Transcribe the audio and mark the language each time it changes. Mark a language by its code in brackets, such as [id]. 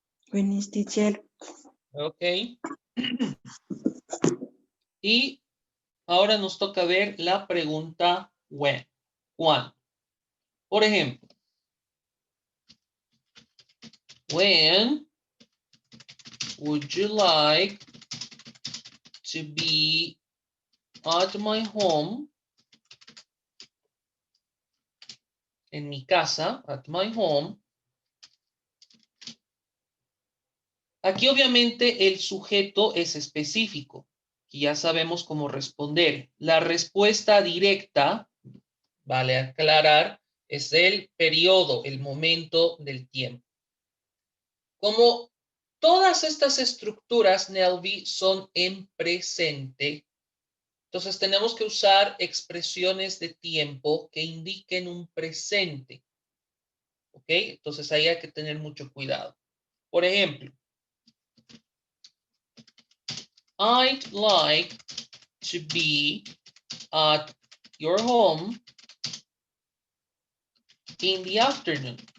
[es] Buenas, teacher. Ok. Y ahora nos toca ver la pregunta when. ¿Cuándo? Por ejemplo, [en] when would you like to be at my home? [es] En mi casa, [en] at my home. [es] Aquí obviamente el sujeto es específico y ya sabemos cómo responder. La respuesta directa, vale aclarar, es el periodo, el momento del tiempo. Como todas estas estructuras, Nelvi, son en presente, entonces tenemos que usar expresiones de tiempo que indiquen un presente. ¿Ok? Entonces ahí hay que tener mucho cuidado. [en] Por ejemplo, I'd like to be at your home in the afternoon.